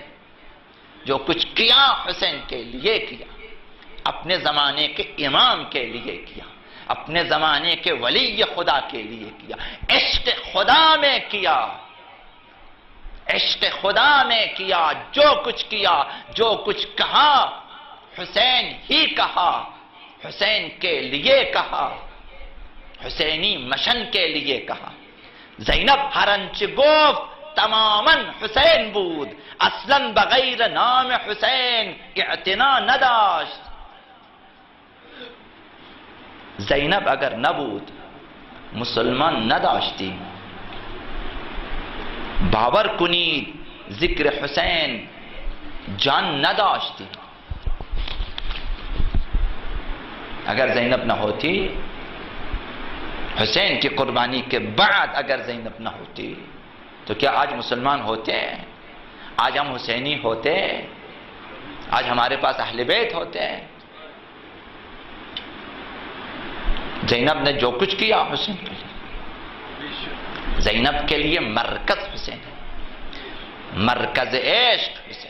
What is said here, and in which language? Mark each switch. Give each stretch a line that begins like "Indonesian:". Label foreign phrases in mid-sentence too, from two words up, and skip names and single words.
Urdu: جو کچھ کیا حسین کے لیے کیا، اپنے زمانے کے امام کے لیے کیا، اپنے زمانے کے ولی خدا کے لیے کیا، عشق خدا میں کیا، عشق خدا میں کیا۔ جو کچھ کیا، جو کچھ کہا، حسین ہی کہا، حسین کے لیے کہا، حسینی مشن کے لیے کہا۔
Persian: زینب ہر انچ گفت تماماً حسین بود، اصلاً بغیر نام حسین اعتنا نہ داشت۔ زینب اگر نہ بود مسلمان نہ داشتی۔ باور کنید ذکر حسین جان نہ داشتی۔
Urdu: اگر زینب نہ ہوتی، حسین کی قربانی کے بعد اگر زینب نہ ہوتی تو کیا آج مسلمان ہوتے؟ آج ہم حسینی ہوتے؟ آج ہمارے پاس اہل بیت ہوتے؟ زینب نے جو کچھ کیا حسین کے لیے، زینب کے لیے مرکز حسین ہے، مرکز عشق حسین۔